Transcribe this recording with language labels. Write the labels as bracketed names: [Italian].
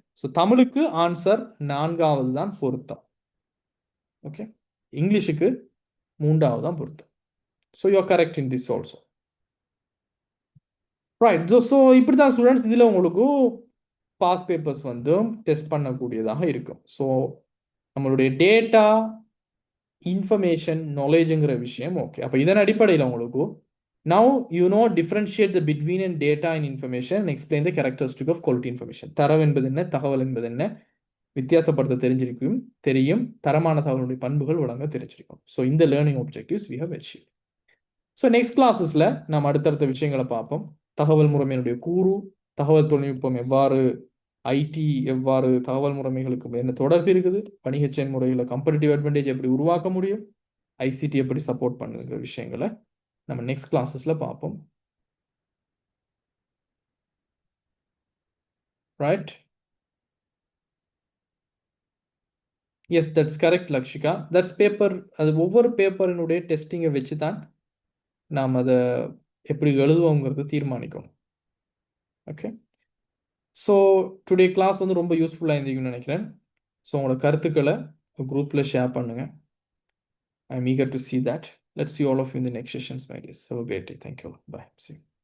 [Tamil] So தமிழுக்கு answer 4வது தான் பொருத்தம். ஓகே, இங்கிலீஷுக்கு 3வது தான் பொருத்தம். [English] So you are correct in this also. Right. [Tamil] So இப்படி தான் ஸ்டூடெண்ட்ஸ் இதில் உங்களுக்கு பாஸ் பேப்பர்ஸ் வந்து டெஸ்ட் பண்ணக்கூடியதாக இருக்கும். ஸோ நம்மளுடைய டேட்டா, இன்ஃபர்மேஷன், நாலேஜுங்கிற விஷயம் ஓகே. அப்போ இதன் அடிப்படையில் உங்களுக்கு now you know differentiate the between and data and information and explain the characteristic of quality information. தரவு என்பது என்ன, தகவல் என்பது என்ன, வித்தியாசப்படுத்த தெரியும், தரமான தகவலுடைய பண்புகள் வழங்க தெரிஞ்சிருக்கும். ஸோ இந்த learning objectives [English] we have achieved. [Tamil] So next கிளாஸஸில் நாம் அடுத்தடுத்த விஷயங்களை பார்ப்போம். தகவல் முறைமையினுடைய கூறு, தகவல் தொழில்நுட்பம் எவ்வாறு, ஐடி எவ்வாறு தகவல் முறைமைகளுக்கு என்ன தொடர்பு இருக்குது, வணிக செயல்முறையில் கம்படிட்டிவ் அட்வான்டேஜ் எப்படி உருவாக்க முடியும், ஐசிடி எப்படி சப்போர்ட் பண்ணுங்கிற விஷயங்களை நம்ம நெக்ஸ்ட் கிளாஸஸ்ல பார்ப்போம். [English] Right? Yes, that's correct [Tamil] Lakshika. [English] That's paper. [Tamil] அது ஒவ்வொரு பேப்பரினுடைய டெஸ்டிங்கை வச்சு தான் நாம் அதை எப்படி எழுதுவோங்கிறது தீர்மானிக்கணும். ஓகே. ஸோ டுடே கிளாஸ் வந்து ரொம்ப யூஸ்ஃபுல்லாக இருந்தீங்கன்னு நினைக்கிறேன். ஸோ உங்களோட கருத்துக்களை குரூப்பில் ஷேர் பண்ணுங்கள். [English] I am eager to see that. Let's see all of you in the next sessions, my dears. Have a great day. Thank you. Bye. See you.